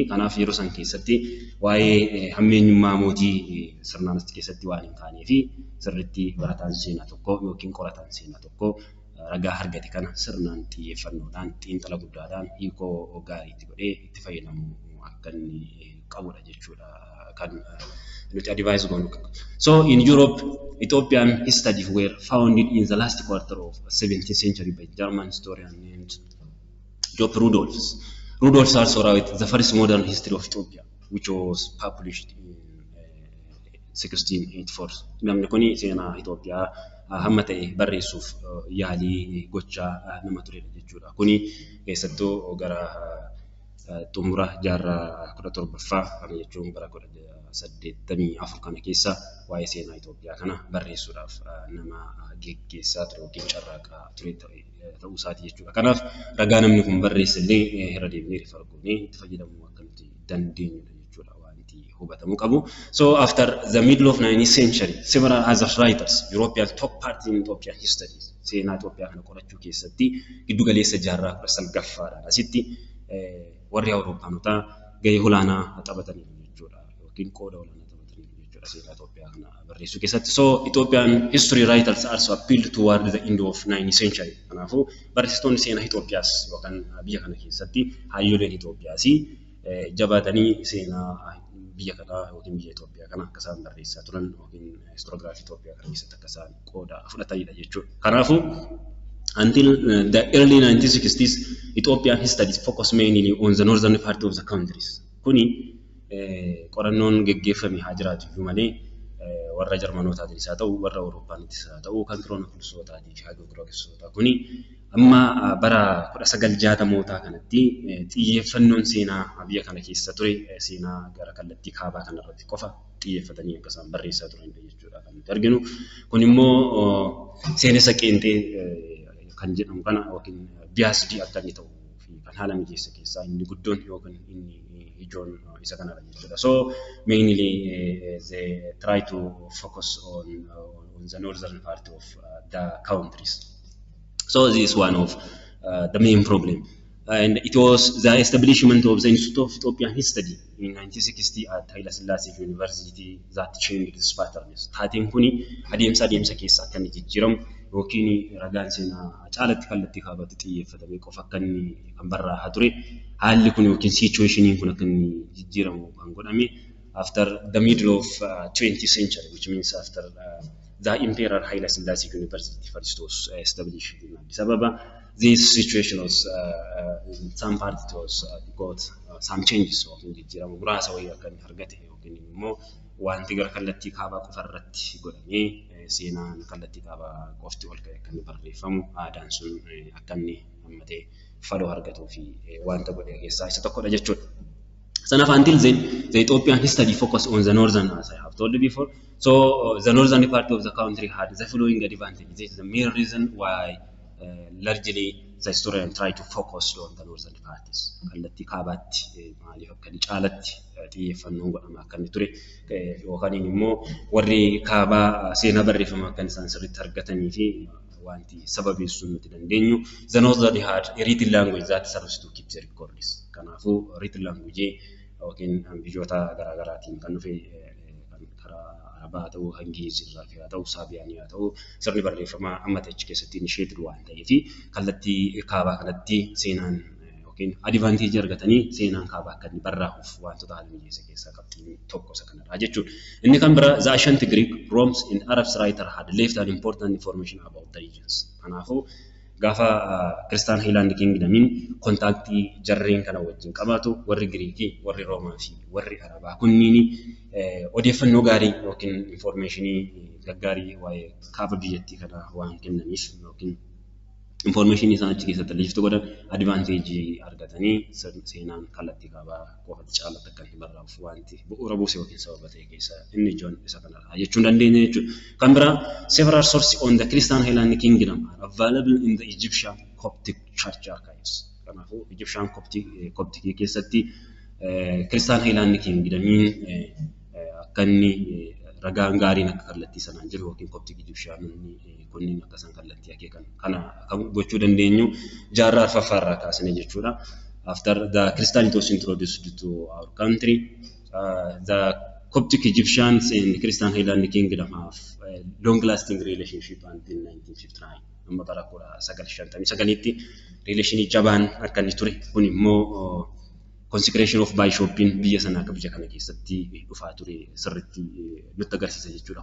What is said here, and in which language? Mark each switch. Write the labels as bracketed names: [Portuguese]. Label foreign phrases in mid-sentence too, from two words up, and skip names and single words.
[Oromo] Kanaaf yeroo san keessatti waa'ee hammeenyummaa mootii sirnaan keessatti waan hin kaanee fi sirriitti barataan seenaa tokko yookiin qorataan seenaa tokko ragaa argate kana sirnaan xiyyeeffannoodhaan xiinxala guddaadhaan hiikoo gaariitti godhee itti fayyadamuu akka inni qabudha jechuudha kan nuti advise goonu. [English] So in Europe, Ethiopian studies were founded in the last quarter of 17th century by German historian named Job Rudolphs. Rudolphs also wrote the first modern history of Ethiopia, which was published in 1684. [Oromo] Namni kuni seenaa Itoophiyaa hamma ta'e barreessuuf yaalii gochaa nama turedha jechuudha. Kuni keessattuu gara xumura jaarraa 17ffaa jechuun bara 1884 kana keessa waa'ee seenaa Itoophiyaa kana barreessuudhaaf nama geggeessaa ture yookiin carraaqaa ture ta'uu isaati jechuudha. Kanaaf ragaa namni kun barreesse illee irra deemnee rifa argoonee itti fayyadamuu akka nuti dandeenyudha jechuudha wanti hubatamuu qabu. [English] So after the middle of 19th century, several other writers, European top party in Ethiopian history, [Oromo] seenaa Itoophiyaa kana qorachuu keessatti giddu galeessa jaarraa 19ffaadhaan asitti warri Awurooppaanotaa gahee olaanaa taphatanii jechuudha yookiin qooda olaanaa taphatanii jechuudha seenaa Itoophiyaa kana barreessuu keessatti. [English] So Ethiopian history writers also appealed toward the end of 19th century. [Oromo] Kanaafuu barreessitoonni seenaa Itoophiyaas yookaan biyya kana keessatti hayyoleen Itoophiyaas jabaatanii seenaa biyya kanaa yookiin biyya Itoophiyaa kana akka isaan barreessaa turan yookiin historiograafii Itoophiyaa kana keessatti akka isaan qooda fudhatanidha jechuudha. [English] Kanaafuu until the early 1960s, Ethiopian studies focused mainly on the northern part of the countries. [Oromo] Kuni qorannoon geggeeffame haa jiraatu iyyuu malee warra Jarmanootaatiinis haa ta'u warra Awurooppaanis haa ta'u kan Kiroonofiloosotaatii fi Hagiograafisotaa kuni amma bara 1960mootaa kanatti xiyyeeffannoon seenaa biyya kana keessa ture seenaa gara kallattii kaabaa kanarratti qofa xiyyeeffatanii akka isaan barreessaa turan jechuudha kan nuti arginu. Kun immoo seenessa qeenxee kan jedhamu kana yookiin biyaasdii akka inni ta'uu fi kan haala mijeessa keessaa inni guddoon yookiin inni ijoon isa kanadha jechuudha. [English] So mainly they try to focus on the northern part of the countries. So this is one of the main problem. And it was the establishment of the Institute of Ethiopian History in 1960 at Haile Selassie University that changed this pattern. [Oromo] Taateen kuni adeemsa keessa akka inni jijjiiramu yookiin ragaan seenaa caalatti kallattii kaabaatti xiyyeeffatamee qofa akka inni kan barraa'aa ture. Haalli kun yookiin situationin kun akka inni jijjiiramu kan godhame [English] after the middle of 20th century, which means after the Emperor Haile Selassie University first was established in Addis Ababa. This situation was in some part it was got some changes [Oromo] yookiin jijjiirama muraasa wayii akka inni argate yookiin immoo wanti gara kallattii kaabaa qofa irratti godhamee seenaan kallattii kaabaa qofti ol ka'e akka inni barreeffamu aadaan sun akka inni hammatee faloo argatuu fi wanta godhe keessaa isa tokkodha jechuudha. [English] Sanaf until then, the Ethiopian history focused on the northern, as I have told you before. So the northern part of the country had the following advantage. This is the main reason why largely the historian try to focus on the northern parties. [Oromo] Kallattii kaabaatti maaliif akka inni caalatti xiyyeeffannoon godhama akka inni ture yookaan immoo warri kaabaa seenaa barreeffama akka isaan sirriitti argatanii fi wanti sababeessuun nuti dandeenyu. [English] The northern had a written language that serves to keep the records. [Oromo] Kanaafuu [English] written language [Oromo] yookiin biyyoota garaagaraatiin kan dhufe karaa Arabaa ta'uu Ingilizirraa fi haa ta'u Saabiyaanii haa ta'u sirni barreeffamaa amma ta'e keessatti initiated waan ta'eef kallattii kaabaa kanatti seenaan yookiin advantage argatanii seenaan kaabaa akka inni barraa'uuf wantoota haala mijeessa keessaa qabxiin tokko isa kanadha jechuudha. Inni kan bira [English] the ancient Greek, Romans and Arabs writer had left an important information about the regions. [Oromo] Kanaafuu gaafa Kristaan Hiilaand Kingdamiin kontaaktii jarreen kana wajjin qabaatu warri Giriikii, warri Roomaa fi warri Arabaa kunniin odeeffannoo gaarii yookiin informationii gaggaarii waa'ee kaaba biyyattii kana waan kennaniif yookiin information isaan achi keessatti liiftu godhan advantage argatanii seenaan kallattii kaabaa qofatti caalatti akka hin barraa'uuf wanti bu'uura buuse yookiin sababa ta'e keessa inni ijoon isa kanadha jechuun dandeenya jechuudha. Kan biraa [English] several sources on the Christian Highland Kingdom are available in the Egyptian Coptic Church archives. [Oromo] Kanaafuu Egyptian Coptic keessatti Christian Highland Kingdomiin akka inni ragaan gaariin akka kallattii sanaan jiru yookiin Coptic Egyptian kunniin akka san kallattii akeekan kana kan gochuu dandeenyu jaarraa arfaffaarraa kaasanii jechuudha. [English] After the Christianity was introduced to our country, the Coptic Egyptians and Christian Highland Kingdom have a long-lasting relationship until 1959. [Oromo] Amma bara 1959tti relation jabaan akka inni ture kun immoo [English] consecration of bishopin [Oromo] biyya sana akka biyya kana keessatti dhufaa ture sirriitti nutti agarsiisa jechuudha.